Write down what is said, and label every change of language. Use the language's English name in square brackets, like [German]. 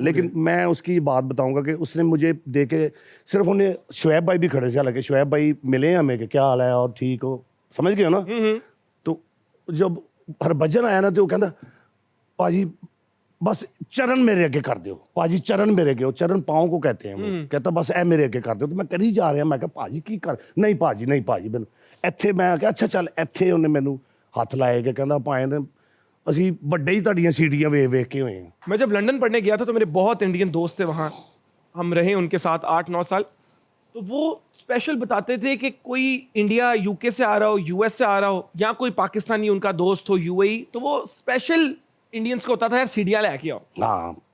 [Hindi] लेकिन मैं उसकी बात बताऊंगा कि उसने मुझे देखे, सिर्फ उन्हें शुएब भाई भी खड़े से, हालांकि शुएब भाई मिले हैं हमें कि क्या हाल है और ठीक हो, समझ गए हो ना। तो जब हरभजन आया ना तो वो कहता पाजी बस चरण मेरे आगे कर दो, पाजी चरण मेरे आगे, चरण पाँव को कहते हैं वो, कहता बस ए मेरे आगे कर दो। [Punjabi] तो मैं करी जा रहा, मैं कहा पाजी की कर, नहीं पाजी मैनू ਇੱਥੇ ਮੈਂ ਕਿਹਾ ਅੱਛਾ ਚੱਲ ਇੱਥੇ ਉਹਨੇ ਮੈਨੂੰ ਹੱਥ ਲਾਏ ਕਿ ਕਹਿੰਦਾ ਭਾਵੇਂ ਨੇ ਅਸੀਂ ਵੱਡੇ ਹੀ ਤੁਹਾਡੀਆਂ ਸੀੜੀਆਂ ਵੇਖ ਕੇ ਹੋਏ ਹਾਂ। [Hindi] मैं जब लंदन पढ़ने गया था तो मेरे बहुत इंडियन दोस्त थे वहाँ, हम रहे उनके साथ 8-9 साल। तो वो स्पेशल बताते थे कि कोई इंडिया यूके से आ रहा हो, यूएस से आ रहा हो, या कोई पाकिस्तानी उनका दोस्त हो यूएई, तो वो स्पेशल इंडियंस को होता था यार सीढ़ियाँ लेके आओ, हाँ